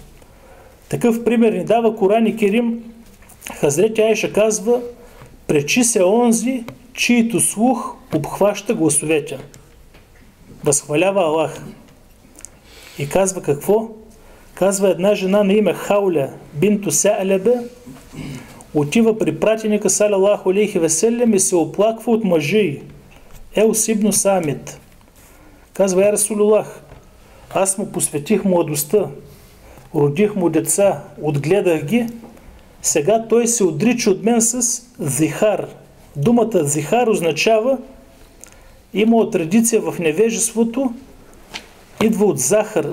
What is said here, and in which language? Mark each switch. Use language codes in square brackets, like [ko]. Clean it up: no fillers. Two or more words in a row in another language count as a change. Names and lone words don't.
[bg] Такъв пример ни дава Коран Керим. Хазрет Айша казва: пречи се онзи, чието слух обхваща гласовете. Възхвалява Аллах. И казва какво? Казва: една жена на име Хауля бинту Са'лабе отива при пратеника [ar] صلى الله عليه وسلم [bg] и се оплаква от мъжа й. Еус ибн Самит. Казва: [ar] يا رسول الله, [bg] аз му посветих младостта, родих му деца, отгледах ги, сега той се отрича от мен с зихар. Думата зихар означава, има от традиция в невежеството, идва от захар.